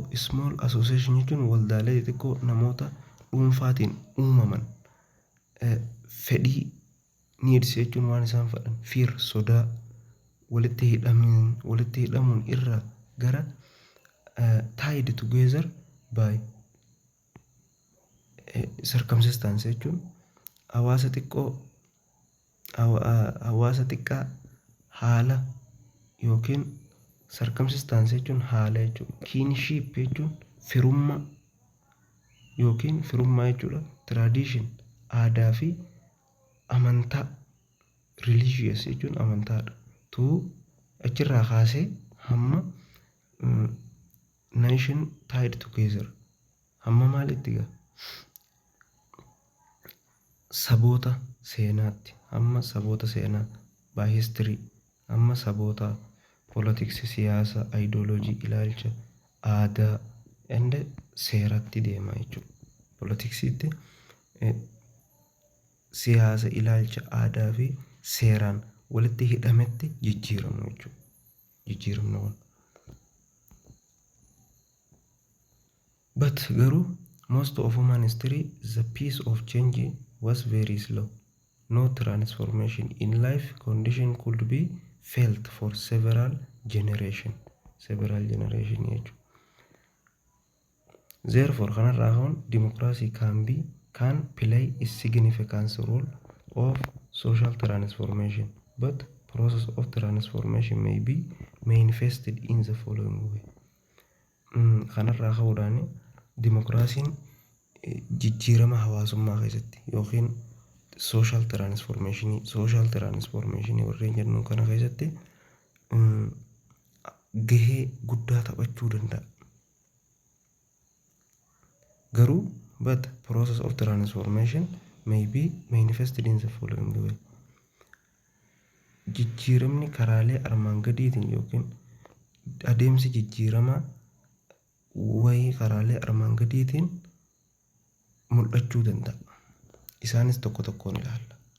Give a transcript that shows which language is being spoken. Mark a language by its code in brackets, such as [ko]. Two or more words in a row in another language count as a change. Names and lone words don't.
[om] small association jechuun waldaalee xixiqqoo namoota dhuunfaatiin uumaman fedhii needs jechuun waan isaan fedhan fear sodaa walitti hidhamuun irraa gara [en] tied together by circumstance [om] jechuun hawaasa xiqqaa haala yookiin circumstance jechuun haala jechuudha. Kinship jechuun firummaa jechuudha. Tradition aadaa fi amantaa religious jechuun amantaadha. Achirraa kaasee hamma [en] nation tied together [om] hamma maalitti gaa saboota seenaatti, hamma saboota seenaa [en] by history, [om] hamma saboota politics siyaasa ideology ilaalcha aadaa and seeratti deema jechuudha. Politiksiitti siyaasa ilaalcha aadaa fi seeraan walitti hidhametti jijjiiramu jechuudha. Jijjiiramna waan. [en] But garuu most of human history the pace of change was very slow. No transformation in life condition could be felt for several generation jechuudha. Therefore [om] kanarraa ka'uun [en] democracy can play a significant role of social transformation, but process of transformation may be manifested in the following way. [om] Kanarraa ka'uudhaan demokiraasiin jijjiirama hawaasummaa keessatti yookiin [en] social transformation [om] warreen jennu kana keessatti gahee guddaa taphachuu danda'a. [en] Garuu but process of transformation may be manifested in the following way. [om] Jijjiiramni karaalee armaan gadiitiin yookiin adeemsi jijjiiramaa wayii karaalee armaan gadiitiin mul'achuu danda'a. Isaanis tokko tokkoon ilaalla.